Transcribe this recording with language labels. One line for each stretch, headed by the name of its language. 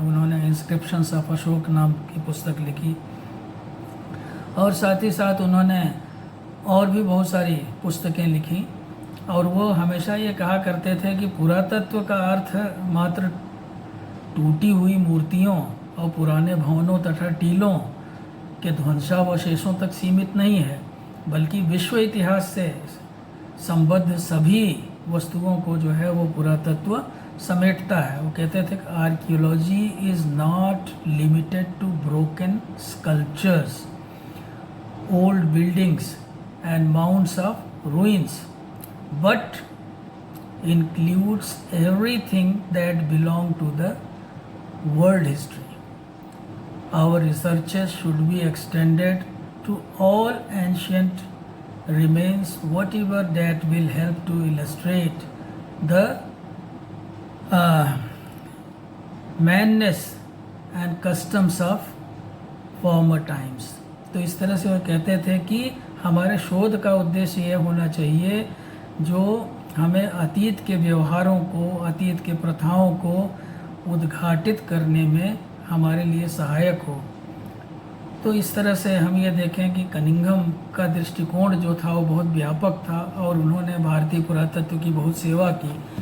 Hindi: उन्होंने inscriptions of Ashok नाम की पुस्तक लिखी और साथ ही साथ उन्होंने और भी बहुत सारी पुस्तकें लिखी और वो हमेशा ये कहा करते थे कि पुरातत्व का अर्थ मात्र टूटी हुई मूर्तियों और पुराने भवनों तथा टीलों के ध्वंसावशेषों तक सीमित नहीं है, बल्कि विश्व इतिहास से संबद्ध सभी वस्तुओं को जो है वो पुरातत्व समेटता है। वो कहते थे कि
English: Archaeology is not limited to broken sculptures, old buildings and mounds of ruins, but includes everything that belong to the world history. Our researches should be extended to all ancient remains, whatever that will help to illustrate the madness and customs of former times.
Hindi: तो इस तरह से वो कहते थे कि हमारे शोध का उद्देश्य ये होना चाहिए जो हमें अतीत के व्यवहारों को, अतीत के प्रथाओं को उद्घाटित करने में हमारे लिए सहायक हो। तो इस तरह से हम ये देखें कि कनिंघम का दृष्टिकोण जो था वो बहुत व्यापक था और उन्होंने भारतीय पुरातत्व की बहुत सेवा की।